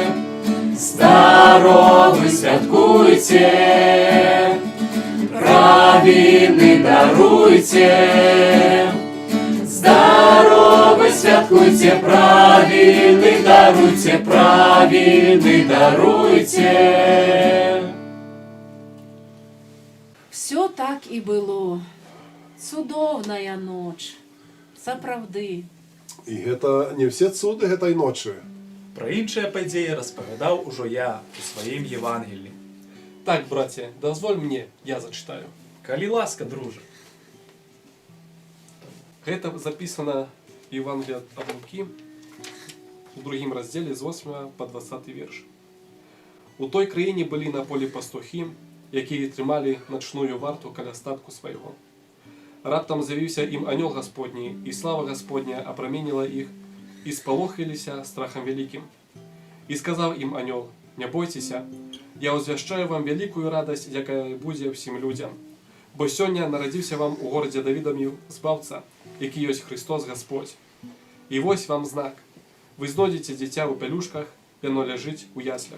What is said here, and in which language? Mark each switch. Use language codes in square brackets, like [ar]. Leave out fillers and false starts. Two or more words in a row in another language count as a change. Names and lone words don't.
[be] Здоровы святкуйте, правины даруйте. Здоровы святкуйте, правины даруйте, правины даруйте. [uk] Все так і було. [be] Цудовная ноч. Сапраўды. І гэта не все цуды гэтай ночы. Пра іншыя падзеі распавядаў ужо я у сваім Євангелі. [ru] Так, братья, дозволь мне, я зачитаю. [be] Калі ласка, дружа. [ru] Гэта записано в Евангелии от Луки у другім разделе з 8 по 20 верш. [uk] У той країні були на полі пастухи, які тримали ночную варту каля статку свайго. Раптам з'явився їм анёл Господній, і слава Господня опромінила їх, і сполохилися страхом великим. І сказав їм анёл: не бойтеся, [be] я узвяшчаю вам вялікую радасць, якая будзе ўсім людзям. Бо сёння нарадзіўся вам у горадзе Давідамі збаўца, які ёсць Христос Гасподзь. І вось вам знак. Вы знойдзеце дзіця ў пялюшках, яно ляжыць у яслях.